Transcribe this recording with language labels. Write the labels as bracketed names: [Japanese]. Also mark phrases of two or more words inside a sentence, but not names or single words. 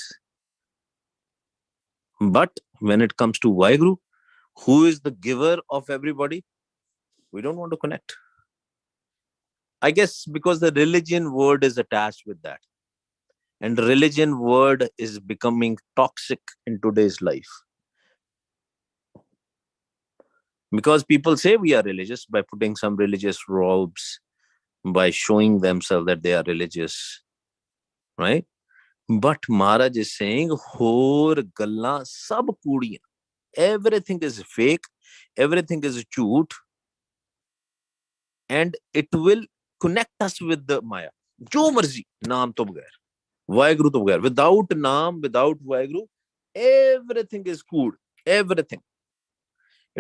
[English] but when it comes to Vaheguru who is the giver of everybody we don't want to connect I guess because the religion word is attached with that and religion word is becoming toxic in today's life because people say we are religious by putting some religious robes by showing themselves that they are religious right but Maharaj is saying [Punjabi] ਹੋਰ ਗੱਲਾਂ ਸਭ ਕੂੜੀਆਂ [English] everything is fake everything is jhoot and it will connect us with the Maya [Punjabi] ਜੋ ਮਰਜ਼ੀ ਨਾਮ ਤੋਂ ਬਗੈਰ ਵਾਹਿਗੁਰੂ ਤੋਂ ਬਗੈਰ [English] without ਨਾਮ without ਵਾਹਿਗੁਰੂ everything is cool everything